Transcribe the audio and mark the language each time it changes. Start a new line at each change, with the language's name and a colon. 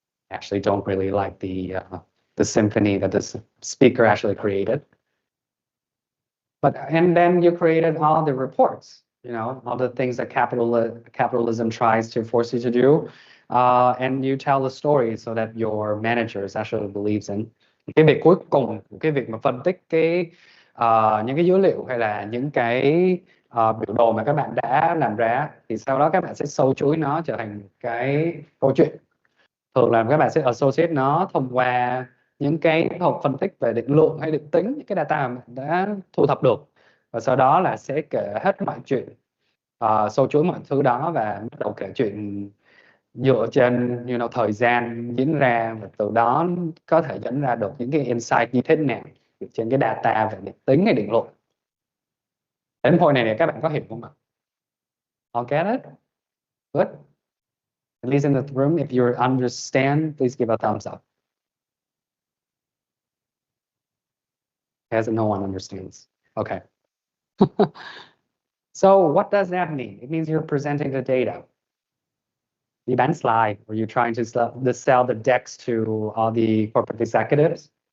English: Actually don't really like the symphony that the speaker actually created. And then you created all the reports, all the things that capitalism tries to force you to do. And you tell the story so that your managers actually believes in.
Vietnamese: Cái việc cuối cùng, cái việc mà phân tích những cái dữ liệu hay là những cái biểu đồ mà các bạn đã làm ra, thì sau đó các bạn sẽ sâu chuỗi nó trở thành cái câu chuyện. Thường là các bạn sẽ associate nó thông qua những cái học phân tích về định lượng hay định tính những cái data mà đã thu thập được, và sau đó là sẽ kể hết mọi chuyện, sâu chuỗi mọi thứ đó và bắt đầu kể chuyện dựa trên thời gian diễn ra, và từ đó có thể dẫn ra được những cái insight như thế nào trên cái data về định tính hay định lượng. Đến point này thì các bạn có hiểu không ạ?
English: All get it? Good. At least in the room, if you understand, please give a thumbs up. As no one understands. Okay. So what does that mean? It means you're presenting the data. The
Vietnamese: bán
English: slide, or you're trying to sell the decks to all the corporate executives.